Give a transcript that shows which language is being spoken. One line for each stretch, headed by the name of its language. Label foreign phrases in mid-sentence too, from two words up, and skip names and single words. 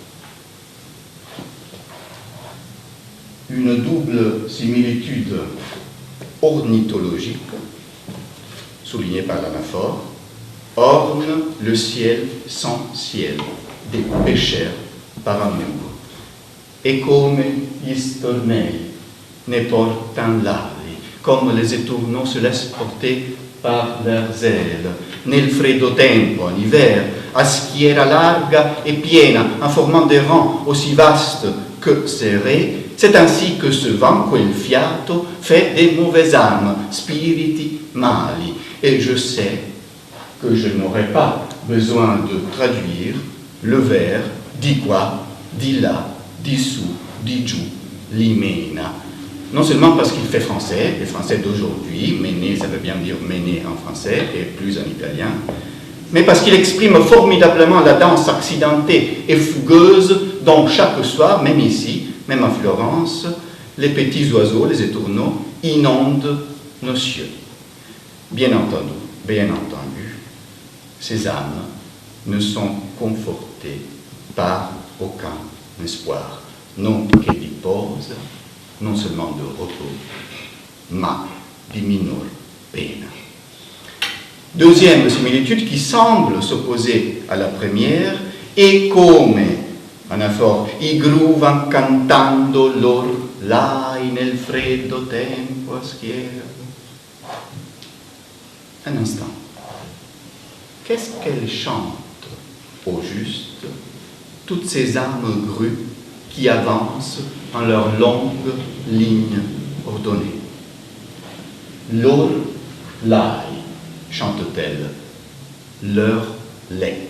French: Une double similitude ornithologique, soulignée par l'anaphore, orne le ciel sans ciel des pécheurs par amour.
Italian: Et come gli stornelli ne portan l'ali,
French: comme les étourneaux se laissent porter par leurs ailes,
Italian: nel freddo tempo,
French: en hiver,
Italian: a schiera larga et piena,
French: en formant des rangs aussi vastes que serrés. C'est ainsi que ce vent,
Italian: quel fiato,
French: fait des mauvaises âmes,
Italian: spiriti mali.
French: Et je sais que je n'aurai pas besoin de traduire le vers
Italian: di qua, di là, di su, di giù, limena.
French: Non seulement parce qu'il fait français, les français d'aujourd'hui, mener, ça veut bien dire mener en français et plus en italien, mais parce qu'il exprime formidablement la danse accidentée et fougueuse dont chaque soir, même ici, même à Florence, les petits oiseaux, les étourneaux, inondent nos cieux. Bien entendu, ces âmes ne sont confortées par aucun espoir,
Italian: non che di posa,
French: non seulement de repos,
Italian: ma di minor pena.
French: Deuxième similitude qui semble s'opposer à la première,
Italian: e come, anafore, i gruvan cantando lor lai nel freddo tempo a schiera.
French: Un instant. Qu'est-ce qu'elle chante, au juste, toutes ces âmes grues qui avancent en leurs longues lignes ordonnées?
Italian: Lor lai,
French: chante-t-elle, leur lait.